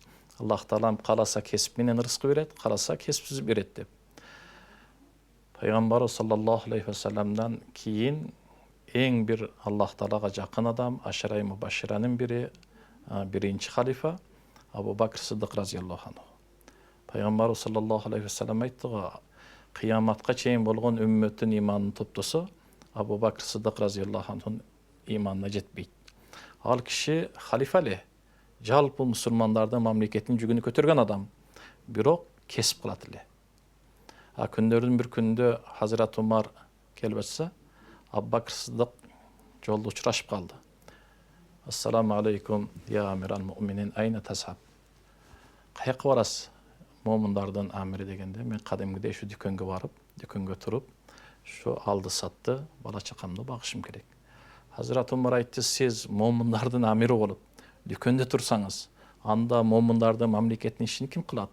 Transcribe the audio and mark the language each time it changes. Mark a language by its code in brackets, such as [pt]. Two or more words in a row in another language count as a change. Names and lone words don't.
[ky] Аллах Таалам кааласа кесип менен рызкы берет, кааласа кесипсиз берет деп. Пайгамбар [ar] صلى الله عليه وسلم [ky] кийин эң бир Аллах Таалага жакын адам, Ашара-и Мубашширанын бири, биринчи халифа Абу Бакр Сиддик [ar] رضي الله عنه. [ky] Пайгамбар [ar] صلى الله عليه وسلم [ky] айтты го: кыяматка чейин болгон үммөттүн иманын топтосо, Абу Бакр Сиддик [ar] رضي الله عنه [ky] иманына жетпейт. Ал киши халифа эле, жалпы мусулмандардын мамлекеттин жүгүнү көтөргөн адам, бирок кесип кылат эле. Күндөрдүн бир күндө Хазрат Умар келип атса, Абу Бакр Сиддик жолдо учурашып калды. [ar] السلام عليكم يا أمير المؤمنين أين تذهب? [ky] Каяка барасыз? Момундардын амири дегенде, мен кадимгидей ушу дүкөнгө барып, дүкөнгө туруп, ушу алды сатты, бала чакамды багышым керек. Хазрат Умар айтты: сиз момундардын амири болуп, дүкөндө турсаңыз, анда момундардын мамлекеттин ишин ким кылат?